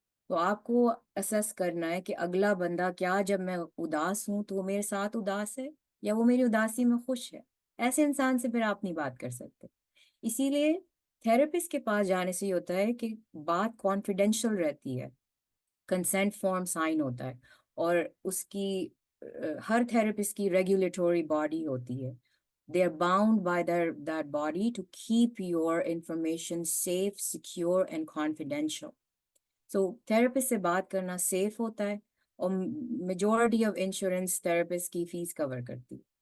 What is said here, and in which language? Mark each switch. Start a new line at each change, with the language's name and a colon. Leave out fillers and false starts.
Urdu: تو آپ کو اسس کرنا ہے کہ اگلا بندہ کیا جب میں اداس ہوں تو وہ میرے ساتھ اداس ہے یا وہ میری اداسی میں خوش ہے. ایسے انسان سے پھر آپ نہیں بات کر سکتے. اسی لیے تھراپسٹ کے پاس جانے سے یہ ہوتا ہے کہ بات کانفیڈینشیل رہتی ہے, کنسینٹ فارم سائن ہوتا ہے, اور اس کی ہر تھراپسٹ کی ریگولیٹوری باڈی ہوتی ہے.
English: They are bound by that body to keep your information safe, secure and confidential.
Urdu: So therapist سے بات کرنا سیف ہوتا ہے, اور میجورٹی آف انشورنس تھراپسٹ کی فیس کور کرتی.